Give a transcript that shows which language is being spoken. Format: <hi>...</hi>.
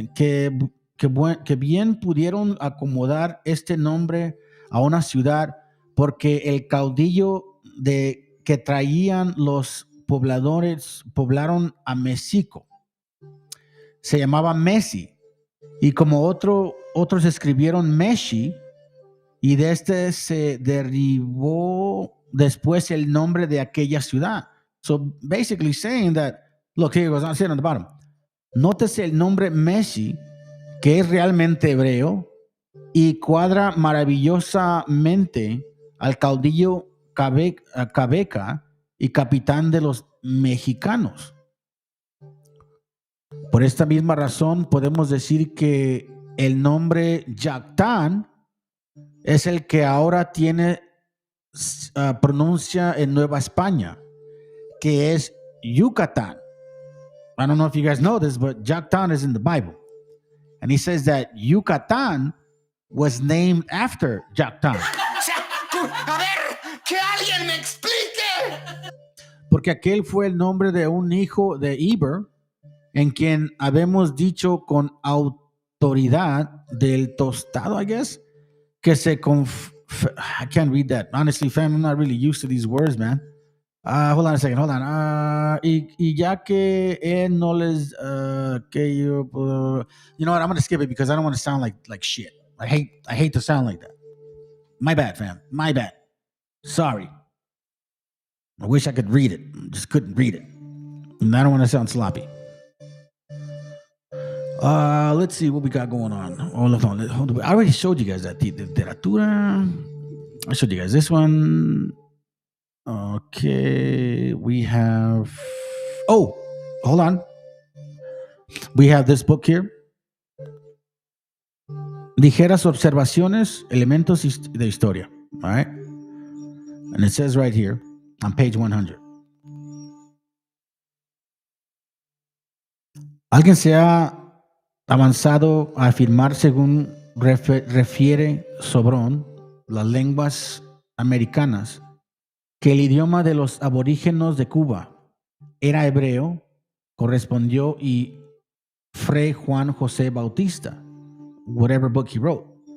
<es>Que bien pudieron acomodar este nombre a una ciudad, porque el caudillo que traían los pobladores poblaron a México. Se llamaba Messi. Y como otros escribieron Meshi, y de este se derivó después el nombre de aquella ciudad.</es> <en>So basically saying that, look, here it goes, I'm sitting on the bottom.</en> <es>Nótese el nombre Meshi, que es realmente hebreo, y cuadra maravillosamente al caudillo Cabeca y capitán de los mexicanos. Por esta misma razón podemos decir que el nombre Yactán es el que ahora tiene pronuncia en Nueva España, que es Yucatán.</es> <en>I don't know if you guys know this, but Yactán is in the Bible. And he says that Yucatán was named after Yactán.</en> <es>A ver, que alguien me explique. Porque aquel fue el nombre de un hijo de Iber, en quien habemos dicho con autoridad del tostado,</es> <en>I guess,</en> <es>que se</es> <en>I can't read that. Honestly, fam, I'm not really used to these words, man. Hold on a second, hold on.</en> <es>Y ya que él no les, que yo,</es> <en>you know what, I'm going to skip it because I don't want to sound like shit. I hate to sound like that. My bad, fam, my bad. Sorry. I wish I could read it. Just couldn't read it. And I don't want to sound sloppy. Let's see what we got going on. Hold on. I already showed you guys that. Literatura. I showed you guys this one. Okay. We have... Oh, hold on. We have this book here.</en> <es>Ligeras observaciones, elementos de historia.</es> <en>All right. And it says right here on page 100.</en> <es>Alguien se ha avanzado a afirmar, según refiere Sobrón, las lenguas americanas, que el idioma de los aborígenes de Cuba era hebreo, correspondió y Fray Juan José Bautista,</es> <en>whatever book he wrote,</en>